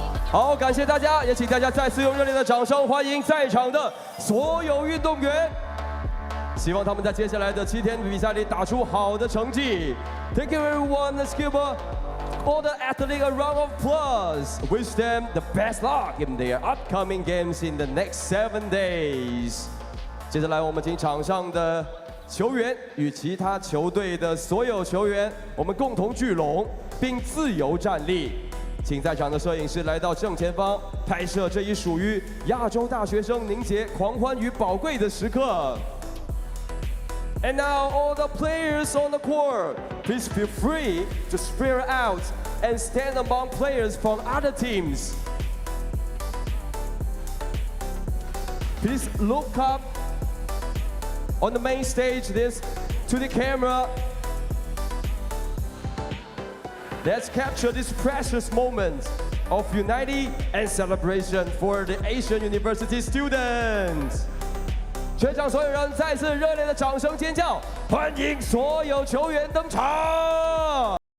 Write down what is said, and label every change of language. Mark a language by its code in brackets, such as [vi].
[zh] 好，感谢大家，也请大家再次用热烈的掌声欢迎在场的所有运动员。希望他们在接下来的7天比赛里打出好的成绩。 [en] Thank you everyone. Let's give all the athletes a round of applause. Wish them the best luck in their upcoming games in the next 7 days. [zh] 接下来我们请场上的球员与其他球队的所有球员，我们共同聚拢，并自由站立。请在场的摄影师来到正前方，拍摄这一属于亚洲大学生凝结狂欢与宝贵的时刻。 [en] And now all the players on the court, please feel free to spread out and stand among players from other teams. Please look up on the main stage to the camera. Let's capture this precious moment of unity and celebration for the Asian University students. [zh] 全场所有人再次热烈的掌声尖叫，欢迎所有球员登场！